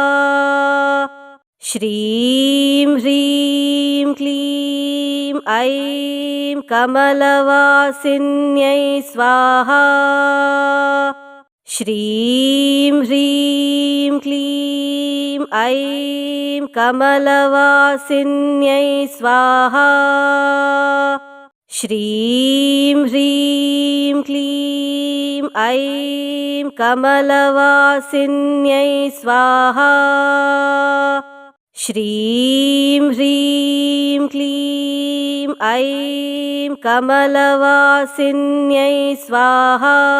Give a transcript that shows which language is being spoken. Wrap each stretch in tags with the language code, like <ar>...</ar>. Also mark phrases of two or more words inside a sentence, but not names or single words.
<sa>ಶ್ರೀಂ ಹ್ರೀಂ ಕ್ಲೀಂ ಐಂ ಕಮಲವಾಸಿನ್ಯೈ ಸ್ವಾಹಾ. ಶ್ರೀಂ ಹ್ರೀಂ ಕ್ಲೀಂ ಐಂ ಕಮಲವಾಸಿನ್ಯೈ ಸ್ವಾಹಾ. श्रीं ह्रीं क्लीं ऐं कमलवासिन्यै स्वाहा। श्रीं ह्रीं क्लीं ऐं कमलवासिन्यै स्वाहा।</sa>